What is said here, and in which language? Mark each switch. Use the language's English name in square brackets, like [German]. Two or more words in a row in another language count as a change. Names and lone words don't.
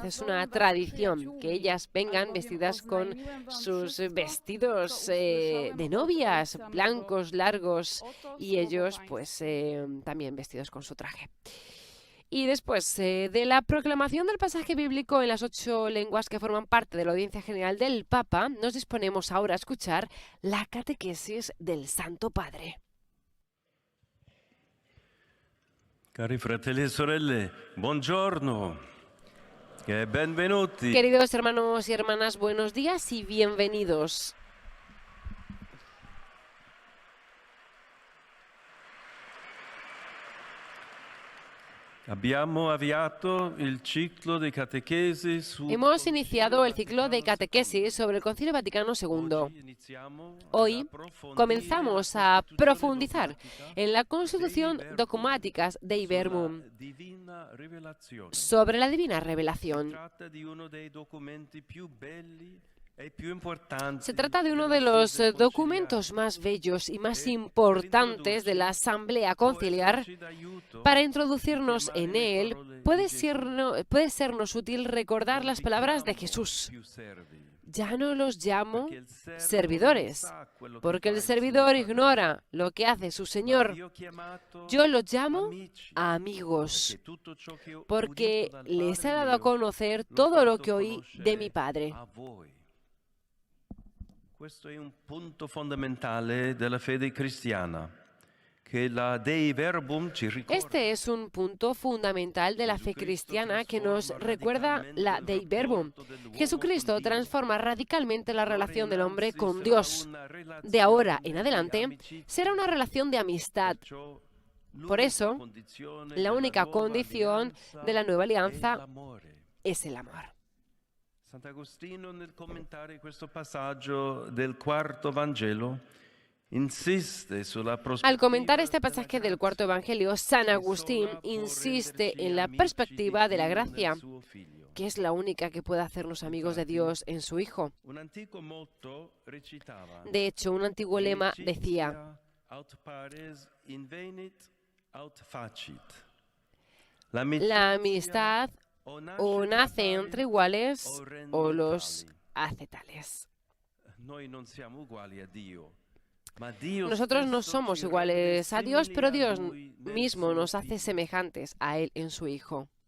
[Spanish] Es una tradición que ellas vengan vestidas con sus vestidos de novias, blancos, largos, y ellos también vestidos con su traje. Y después de la proclamación del pasaje bíblico en las 8 lenguas que forman parte de la audiencia general del Papa, nos disponemos ahora a escuchar la catequesis del Santo Padre. [Italian] Cari fratelli e sorelle, buongiorno e benvenuti. [Spanish] Queridos hermanos y hermanas, buenos días y bienvenidos. [Italian] Abbiamo avviato il ciclo di catechesi su [Spanish] Hemos iniciado el ciclo de catequesis sobre el Concilio Vaticano II. [Italian] Oggi iniziamo ad [Spanish] Hoy [Italian] approfondire [Spanish] comenzamos [Italian] la [Spanish] a [Italian] Constituzione [Spanish] profundizar [Italian] dogmatica [Spanish] en la constitución [Italian] Dei Verbum [Spanish] dogmáticas de Verbum [Italian] sulla divina rivelazione. [Spanish] sobre la divina [Italian] Si [Spanish] revelación. [Italian] tratta di uno dei documenti più belli e più importanti [Spanish] Se trata de uno [Italian] della [Spanish] de los [Italian] Sede [Spanish] documentos [Italian] conciliare. [Spanish] más bellos y más importantes de la Asamblea Conciliar. Para introducirnos en él, puede sernos útil recordar las palabras de Jesús. Ya no los llamo servidores, porque el servidor ignora lo que hace su Señor. Yo los llamo amigos, porque les he dado a conocer todo lo que oí de mi Padre. [Italian] Questo è un punto fondamentale della fede cristiana, che la Dei Verbum ci ricorda. [Spanish] Este es un punto fundamental de la fe cristiana que nos recuerda la Dei Verbum. Jesucristo transforma radicalmente la relación del hombre con Dios. De ahora en adelante será una relación de amistad. Por eso, la única condición de la nueva alianza es el amor. [Italian] Sant'Agostino, nel commentare questo passaggio del quarto Vangelo, insiste sulla prospettiva. [Spanish] Al comentar este pasaje del cuarto Evangelio, San Agustín insiste en la perspectiva de la gracia, que es la única que puede hacernos amigos de Dios en su Hijo. [Italian] Un antico motto recitava: [Spanish] De hecho, un antiguo lema decía: [Latin] aut pares invenit aut facit. [Spanish] la amistad o nace entre iguales o los hace tales. Nosotros no somos iguales a Dios, pero Dios mismo nos hace semejantes a Él en su Hijo.